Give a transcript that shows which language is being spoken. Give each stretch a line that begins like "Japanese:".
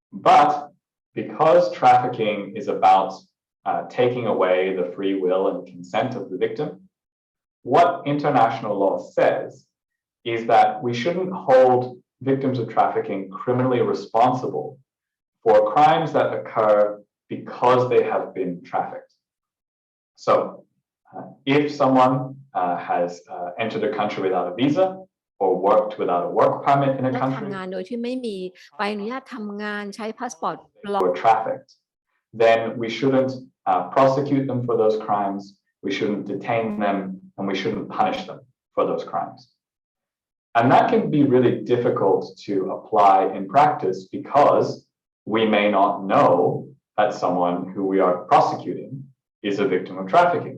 English: But because trafficking is about taking away the free will and consent of the victim, what international law says is that we shouldn't hold victims of trafficking criminally responsible for crimes that occur because they have been trafficked. So if someone has entered a country without a visa or worked without a work permit in a country
Thai: ทำงานโดยที่ไม่มีใบอนุญาตทำงานใช้พาสปอร์ตปลอม
English: were trafficked, then we shouldn't prosecute them for those crimes, we shouldn't detain them, and we shouldn't punish them for those crimes. And that can be really difficult to apply in practice because we may not know that someone who we are prosecuting is a victim of trafficking.